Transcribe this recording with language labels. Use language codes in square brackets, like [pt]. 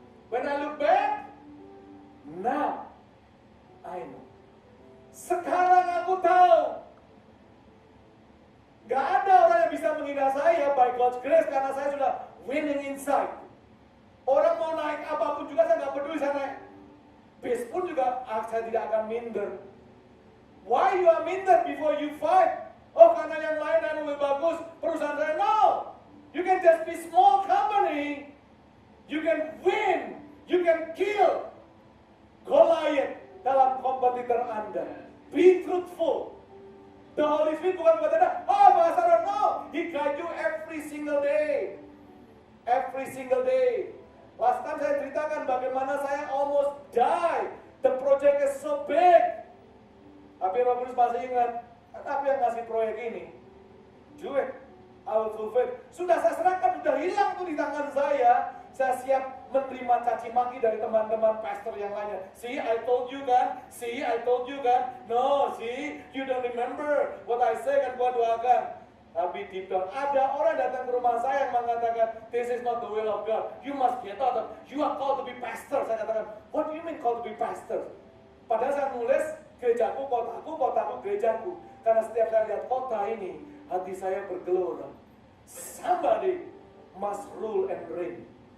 [en] When I look back, now I know. [id] Sekarang aku tahu. Gak ada orang yang bisa menghina saya [en] by God's grace [id] karena saya sudah [en] winning inside. [id] Orang mau naik apapun juga saya gak peduli, saya naik bis pun juga saya tidak akan minder. [en] Why you are minder before you fight? [id] Oh karena yang lain yang lebih bagus perusahaan saya. [en] No, you can just be small company. You can win, you can kill Goliath [id] dalam kompetitor Anda. [en] Be truthful. The Holy Spirit [id] bukan buat Anda, oh Pastor, [en] no. He guide you every single day. Every single day. Last time [id] saya ceritakan bagaimana saya [en] almost die. The project is so big. [id] Tapi Roh Kudus masih ingat, tapi yang ngasih proyek ini, [en] do it, I will fulfill. [id] Sudah saya serahkan, sudah hilang tuh di tangan saya. Saya siap menerima caci maki dari teman-teman pastor yang lainnya. [en] See, I told you kan? See, I told you kan? No, see, you don't remember what I say [id] kan gua doakan. Tapi [en] deep down, [id] ada orang datang ke rumah saya yang mengatakan, [en] this is not the will of God. You must get out of, you are called to be pastor. [id] Saya katakan, [en] what do you mean called to be pastor? [id] Padahal saya nulis, gerejaku, kotaku, gerejaku. Karena setiap saya lihat kota ini, hati saya bergelora. [en] Somebody must rule and reign.